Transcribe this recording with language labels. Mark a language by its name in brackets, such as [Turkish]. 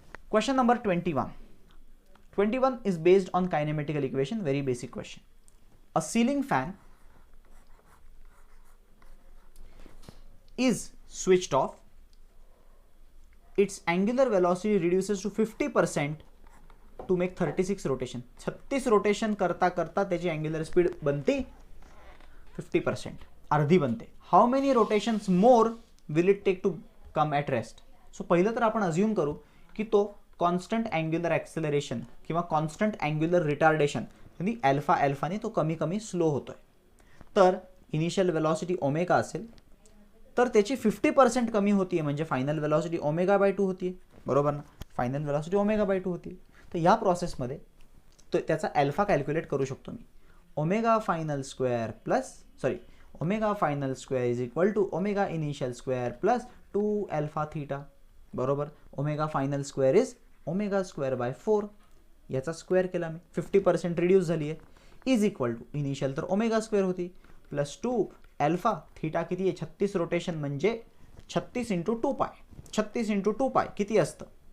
[English] Question number 21 is based on kinematical equation, very basic question. A ceiling fan is switched off, its angular velocity reduces to 50% to make 36 rotation. [Marathi] 36 rotation करता करता त्याची angular speed बनते 50%, अर्धी बनते. [English] How many rotations more will it take to come at rest? [Marathi] So पहिलं तर आपण assume करू की तो कॉन्स्टंट अँग्युलर ॲक्सेलरेशन किंवा कॉन्स्टंट अँग्युलर रिटार्डेशन म्हणजे अल्फा अल्फाने तो कमी कमी स्लो होतोय. तर इनिशियल वेलॉसिटी ओमेगा असेल तर त्याची 50% कमी होतीये, म्हणजे फायनल वेलॉसिटी ओमेगा बाय 2 होतीये, बरोबर ना? फायनल वेलॉसिटी ओमेगा बाय 2 होती. तर या प्रोसेसमध्ये तो त्याचा अल्फा कॅल्क्युलेट करू शकतो मी. [English] Omega final square plus omega final square is equal to omega initial square plus 2 alpha theta, बरोबर. Omega final square is omega square by 4, [Marathi] याचा स्क्वेअर केला मी, 50% रिड्यूस झाली आहे, [English] Is equal to initial तर omega square होती plus 2 alpha theta किती आहे? [Marathi] 36 rotation म्हणजे 36 इंटू 2 पाय. 36 इंटू 2 पाय किती असतं?